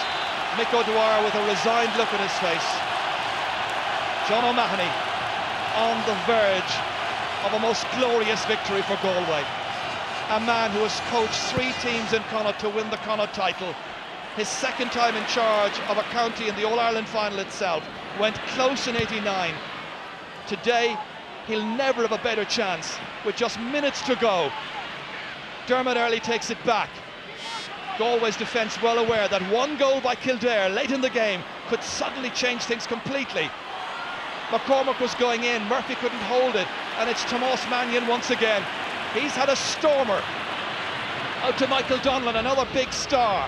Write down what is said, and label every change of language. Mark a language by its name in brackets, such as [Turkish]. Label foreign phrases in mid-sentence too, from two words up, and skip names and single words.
[English] Mick O'Dwyer with a resigned look on his face. John O'Mahony on the verge of a most glorious victory for Galway. A man who has coached 3 teams in Connacht to win the Connacht title. His second time in charge of a county in the All-Ireland final itself. Went close in '89. Today, he'll never have a better chance with just minutes to go. Dermot Earley takes it back. Galway's defence well aware that one goal by Kildare late in the game could suddenly change things completely. McCormack was going in, Murphy couldn't hold it, and it's Tomás Mannion once again. He's had a stormer. Out to Michael Donlan, another big star.